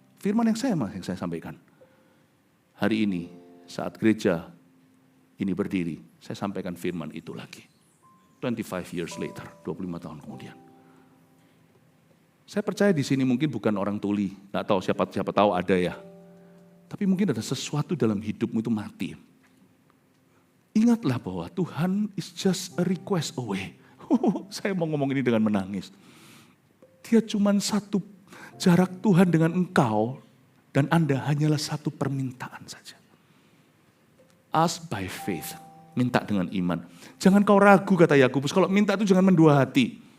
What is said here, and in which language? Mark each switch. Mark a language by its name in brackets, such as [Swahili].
[Indonesian] Firman yang saya sampaikan. Hari ini saat gereja ini berdiri, saya sampaikan firman itu lagi. [English] 25 years later, [Indonesian] 25 tahun kemudian. Saya percaya di sini mungkin bukan orang tuli, nggak tahu siapa tahu ada ya. Tapi mungkin ada sesuatu dalam hidupmu itu mati. Ingatlah bahwa Tuhan [English] is just a request away. [Indonesian] Saya mau ngomong ini dengan menangis. Dia cuma satu jarak Tuhan dengan engkau dan Anda hanyalah satu permintaan saja. [English] Ask by faith, [Indonesian] minta dengan iman. Jangan kau ragu kata Yakobus, kalau minta itu jangan mendua hati.